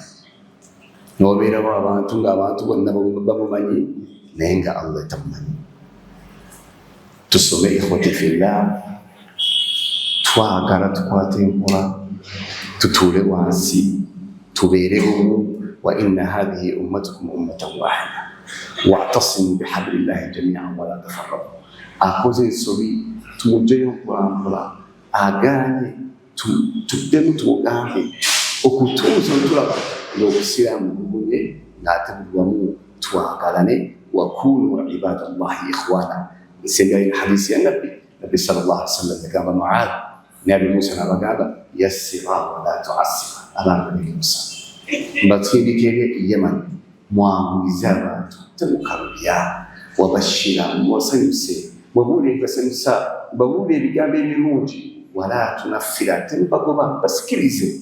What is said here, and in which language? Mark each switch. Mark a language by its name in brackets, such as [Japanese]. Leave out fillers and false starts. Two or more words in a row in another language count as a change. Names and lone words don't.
[Ganda] N'obeerawo abantu ng'abantu bonna bamumanyi naye nga Allah tamumanyi. Tusome [Arabic] إخوتي في الله, [Ganda] twagala tukwate enkola, tutuule wansi, tubeere bumu. [Arabic] و إن هذه أمتكم أمة واحدة واعتصموا بحبل الله جميعا و لا تفرقوا. [Ganda] Akoze ensobi tumugyeyo mpolampola, agaanye tuddemu tumugambe okutuusa tulaba ng'obusiraamu bubunye ng'ate buli wamu twagalane. [Arabic] وكونوا عباد الله إخوانا. [Ganda] Nsembayo hadisi ya Nabbi [Arabic] صلى الله عليه وسلم [Ganda] yagamba Mu'adh ne Abi Musa n'abagamba [Arabic] يسرا و لا تعسرا. [Ganda] Abantu ne Musa mbatindikire Yemen, mwanguyize abantu temukalubya, wabashira mwasanyuse, wabuulire basanyusa, babuulire ebigambo ebirungi, [Arabic] ولا تنفرا [Ganda] temubagoba basikirize.